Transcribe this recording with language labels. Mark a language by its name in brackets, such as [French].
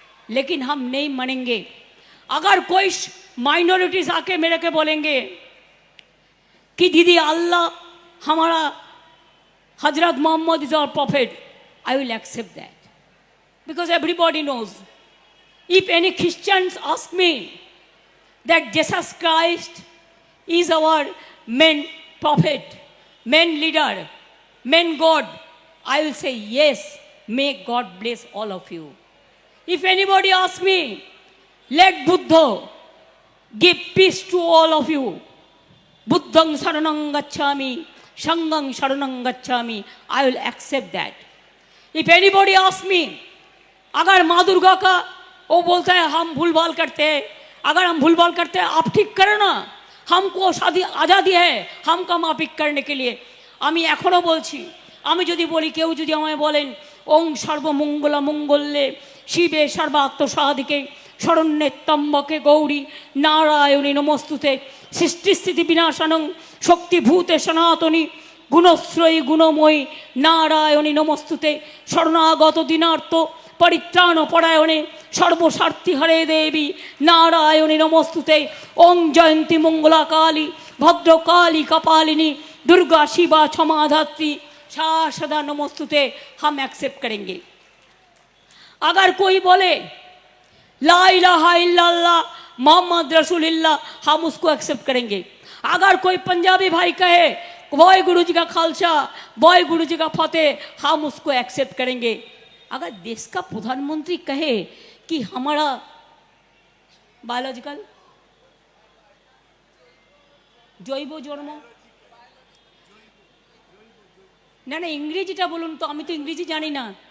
[Hindi] लेकिन हम नहीं मानेंगे अगर कोई माइनॉरिटीज आके मेरे के बोलेंगे कि दीदी अल्लाह हमारा हजरत Mohammad is our profit, [English] I will accept that, because everybody knows. If any Christians ask me that Jesus Christ is our main prophet, main leader, main God, I will say yes, may God bless all of you. If anybody asks me, let Buddha give peace to all of you, [Pali] Buddhang saranang gacchami, Sanghang saranang gacchami, [English] I will accept that. If anybody asks me, [Hindi] अगर माँ दुर्गा का वो बोलता है हम भूल भाल करते हैं, अगर हम भूल भाल करते हैं आप ठीक करो ना, हमको आज़ादी है हमका मापिक करने के लिए। [Bangla] আমি এখনও বলছি, আমি যদি বলি, কেউ যদি আমায় বলেন [Sanskrit] ওং সর্বমঙ্গলা মঙ্গলে শিবে সর্বাত্মসাধিকে শরণ্যে ত্র্যম্বকে গৌরী নারায়ণী নমস্তুতে সৃষ্টিস্থিতি বিনাশানং শক্তিভূতে সনাতনী গুণশ্রয়ী গুণময়ী নারায়ণী নমস্তুতে শরণাগত দিনার্থ পরিত্রাণ পরায়ণে সর্বস্বার্থী হরে দেবী नारायणी नमस्तुते। ओं जयंती मंगला काली भद्रकाली कपालिनी दुर्गा शिवा क्षमाधात्री सदा नमस्तुते। [Hindi] हम एक्सेप्ट करेंगे। अगर कोई बोले [Arabic] ला इलाहा इल्लल्लाह मोहम्मद रसूलुल्लाह, [Hindi] हम उसको एक्सेप्ट करेंगे। अगर कोई पंजाबी भाई कहे बॉय गुरु जी का खालसा, बॉय गुरु जी का फतेह, हम उसको एक्सेप्ट करेंगे। अगर देश का प्रधानमंत्री कहे कि हमारा बायोलॉजिकल [Bangla] জৈব জন্ম, না না ইংরেজিটা বলুন তো, আমি তো ইংরেজি জানি না।